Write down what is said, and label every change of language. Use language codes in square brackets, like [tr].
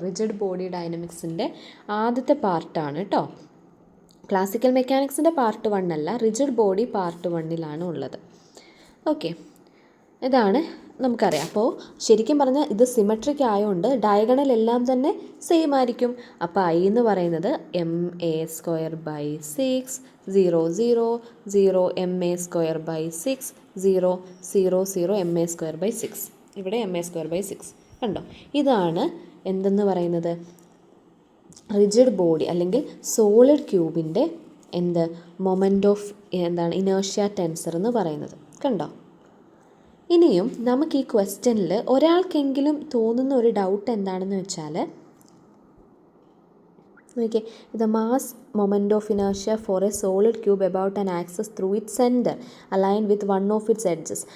[ml] Rigid body ഡൈനമിക്സിൻ്റെ ആദ്യത്തെ പാർട്ടാണ് കേട്ടോ. ക്ലാസിക്കൽ മെക്കാനിക്സിൻ്റെ പാർട്ട് 1 അല്ല, റിജിഡ് ബോഡി പാർട്ട് 1 ഉള്ളത്. ഓക്കെ, ഇതാണ് നമുക്കറിയാം. അപ്പോൾ ശരിക്കും പറഞ്ഞാൽ ഇത് സിമെട്രിക് ആയതുകൊണ്ട് ഡയഗണൽ എല്ലാം തന്നെ സെയിം ആയിരിക്കും. അപ്പോൾ I എന്ന് പറയുന്നത് MA²/6, 0 0 0 MA²/6, 0 0 0 MA²/6. ഇവിടെ MA²/6 കണ്ടോ? ഇതാണ് എന്തെന്ന് പറയുന്നത്, റിജിഡ് ബോഡി അല്ലെങ്കിൽ solid ക്യൂബിൻ്റെ moment of inertia tensor എന്ന് പറയുന്നത്. കണ്ടോ? ഇനിയും നമുക്ക് ഈ ക്വസ്റ്റ്യനിൽ ഒരാൾക്കെങ്കിലും തോന്നുന്ന ഒരു ഡൗട്ട് എന്താണെന്ന് വെച്ചാൽ, നോക്കിയേ, [en] The mass moment of inertia for a solid cube about an axis through it centre align with one of its edges.